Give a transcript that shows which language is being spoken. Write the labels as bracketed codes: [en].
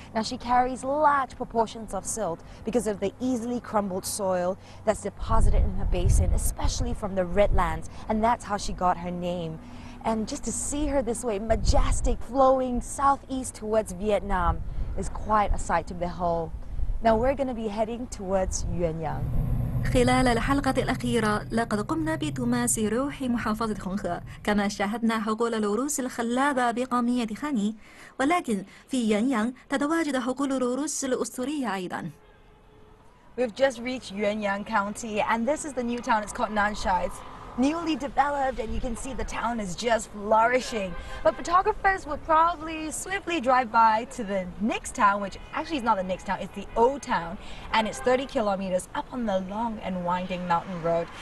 [en] Now she carries large proportions of silt because of the easily crumbled soil that's deposited in her basin, especially from the Redlands, and that's how she got her name. And just to see her this way, majestic, flowing southeast towards Vietnam is quite a sight to behold. Now we're going to be heading towards Yuanyang. [ar] خلال الحلقة الأخيرة لقد قمنا بتماس روح محافظة هونغ، كما شاهدنا حقول الأرز الخلابة بقومية خاني، ولكن في يانيان تتواجد حقول الأرز الأسطورية أيضا. [en] We've just reached Yuanyang County, and this is the new town. It's called Nansha. It's newly developed, and you can see the town is just flourishing. But photographers would probably swiftly drive by to the next town, which actually is not the next town, it's the old town, and it's 30 kilometers up on the long and winding mountain road.